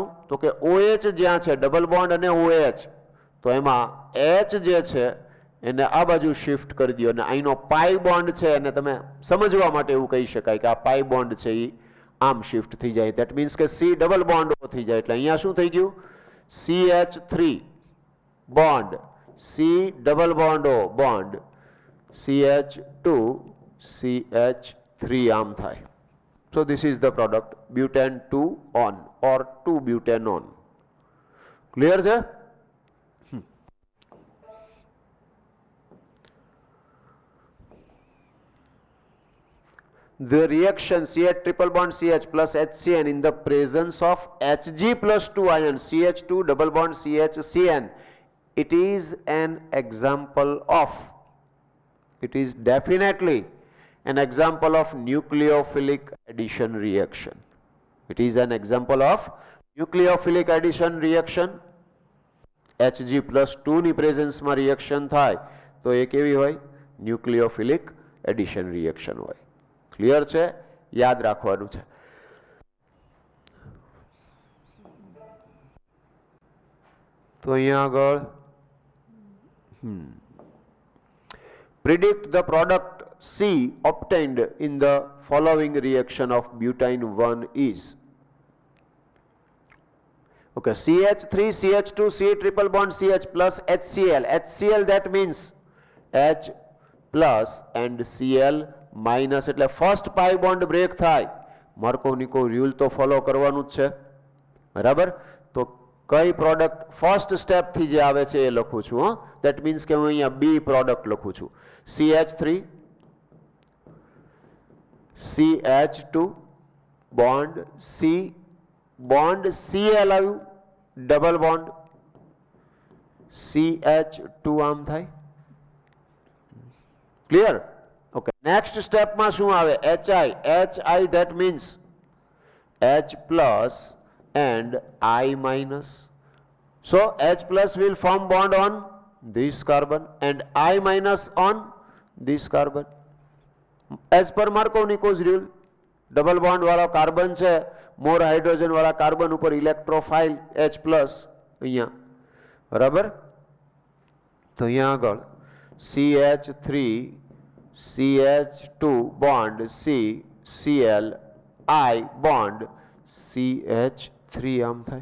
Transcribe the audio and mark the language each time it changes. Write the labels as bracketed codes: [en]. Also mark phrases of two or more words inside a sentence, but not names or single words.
[gu] તો કે OH જ્યાં છે [en] double bond [gu] અને OH, તો એમાં H જે છે એને આ બાજુ શિફ્ટ કરી દો, અને અહીંનો [en] pi bond [gu] છે એને તમે સમજવા માટે એવું કહી શકાય કે આ [en] pi bond [gu] છે એ આમ શિફ્ટ થઈ જાય. [en] that means [gu] કે C [en] double bond [gu] O થઈ જાય. એટલે અહીંયા શું થઈ ગયું? CH3 બોન્ડ C [en] double bond [gu] O બોન્ડ CH2 CH3 આમ થાય. [en] So this is the product, butane 2-on or 2-butanone. [gu] Clear છે? [en] The reaction CH triple bond CH plus HCN in the presence of Hg plus 2 ion CH2 double bond CHCN, it is an example of, it is definitely an example of nucleophilic addition reaction. It is an example of nucleophilic addition reaction. [gu] Hg+2 ની પ્રેઝન્સમાં રિએક્શન થાય તો એ કેવી હોય? [en] nucleophilic addition reaction [gu] હોય. ક્લિયર છે? યાદ રાખવાનું છે. તો અહીંયા આગળ [en] predict the product C obtained in the following reaction of butane 1 is. Okay, CH3, CH2, C triple bond CH plus HCl. HCl that means H plus and Cl minus એટલે first pi bond break થાય. [gu] માર્કોનિકો રૂલ તો ફોલો કરવાનું જ છે, બરાબર? તો કઈ [en] product first step [gu] થી જે આવે છે એ લખું છું. [en] that means [gu] કે હું અહીંયા બી પ્રોડક્ટ લખું છું. CH3 CH2 bond C bond Cl આવ્યું, [en] double bond [gu] CH2 આમ થાય. ક્લિયર? ઓકે, નેક્સ્ટ સ્ટેપમાં શું આવે? HI. [en] HI that means H plus and I minus. So H plus will form bond on this carbon and I minus on this carbon. As per Markovnikov's rule, double bond [gu] વાળો કાર્બન છે, [en] more hydrogen [gu] વાળા કાર્બન ઉપર [en] electrophile H plus [gu] અહીંયા, બરાબર? તો અહીંયા આગળ CH3 CH2 બોન્ડ C Cl I બોન્ડ CH3 આમ થાય.